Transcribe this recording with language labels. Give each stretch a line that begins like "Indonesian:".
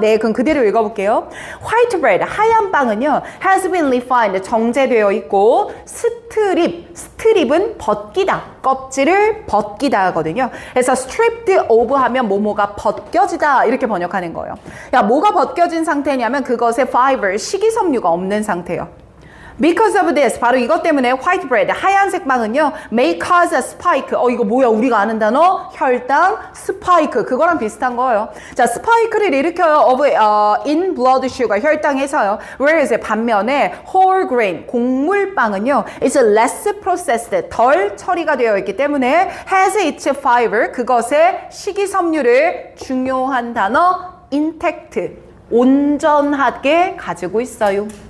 Korean: 네, 그럼 그대로 읽어볼게요. White bread, 하얀 빵은요,
English: has been refined,
Korean: 정제되어 있고, 스트립은 벗기다, 껍질을 벗기다 하거든요. 그래서 stripped of 하면 뭐뭐가 벗겨지다 이렇게 번역하는 거예요. 야, 뭐가 벗겨진 상태냐면 그것에 fiber, 식이섬유가 없는 상태예요.
English: Because of this,
Korean: 바로 이것 때문에
English: white bread,
Korean: 하얀색 빵은요,
English: may cause a spike.
Korean: 이거 뭐야? 우리가 아는 단어? 혈당 스파이크. 그거랑 비슷한 거예요. 자, 스파이크를 일으켜요.
English: of in blood sugar,
Korean: 혈당에서요. Whereas 반면에 whole grain, 곡물빵은요,
English: is less processed,
Korean: 덜 처리가 되어 있기 때문에
English: has its fiber,
Korean: 그것의 식이섬유를 중요한 단어 intact, 온전하게 가지고 있어요.